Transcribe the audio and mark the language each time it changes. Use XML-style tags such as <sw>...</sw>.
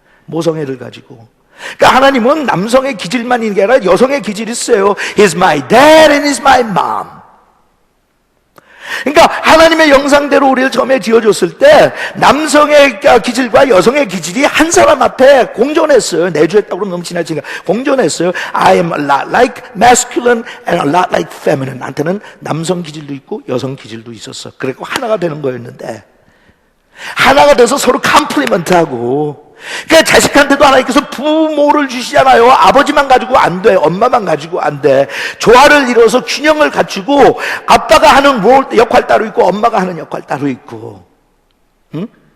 <ko>모성애를 가지고. 그러니까 하나님은 남성의 기질만 있는 게 아니라 여성의 기질이 있어요.</ko> <en>He's my dad and he's my mom.</en> <ko>그러니까 하나님의 영상대로 우리를 처음에 지어줬을 때 남성의 기질과 여성의 기질이 한 사람 앞에 공존했어요. 내주했다고 그러면 너무 지나치니까 공존했어요.</ko> <en>I am a lot like masculine and a lot like feminine.</en> <ko>나한테는 남성 기질도 있고 여성 기질도 있었어. 그래서 하나가 되는 거였는데 하나가 돼서 서로 컴플리먼트하고. 그러니까 자식한테도 하나님께서 부모를 주시잖아요. 아버지만 가지고 안 돼. 엄마만 가지고 안 돼. 조화를 이뤄서 균형을 갖추고 아빠가 하는 역할 따로 있고 엄마가 하는 역할 따로 있고. 응?</ko>